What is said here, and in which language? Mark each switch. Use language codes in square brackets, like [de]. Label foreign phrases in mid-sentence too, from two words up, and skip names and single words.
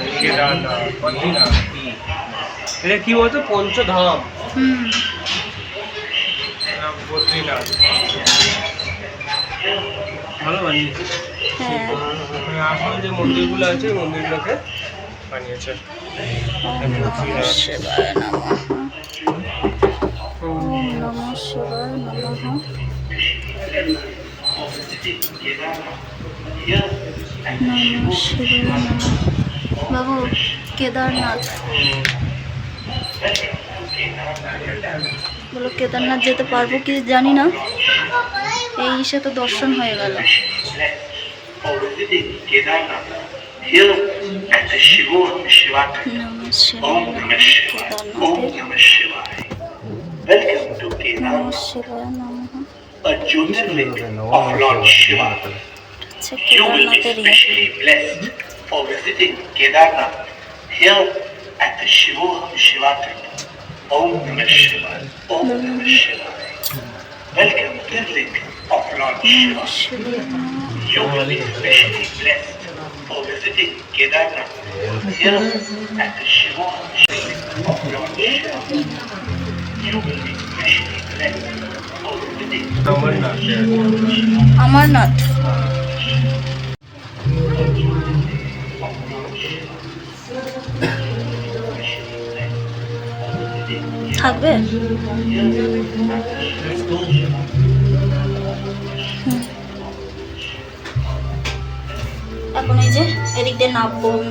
[bn] এটা কি বলতো, পঞ্চধাম। ভালো বানিয়েছে। হ্যাঁ, আসলে যে মন্দিরগুলো আছে মন্দিরগুলোকে বানিয়েছে। [sa] শিবায় নমঃ, ওম নমঃ শিবায় নমঃ। নমঃ শিবায় নমঃ। [bn] বাবু, কেদারনাথ বলো, কেদারনাথ যেতে পারবো কি জানি না, এই ইসে তো দর্শন হয়ে গেল। [sa] নমঃ শিবায় নমঃ। কেদারনাথের নমঃ শিবায় নমঃ। [bn] আচ্ছা, কেদারনাথের [sa] Om Namah Shivaya. Om Namah Shivaya. [en] Welcome to the link of Lord Shiva. You will be especially blessed for visiting Kedarnath. Here at the Shiva link of Lord Shiva. You will be especially blessed for visiting Amarnath. [bn] থাকবে এখন এই যে এদিক দিয়ে নামবো আমরা।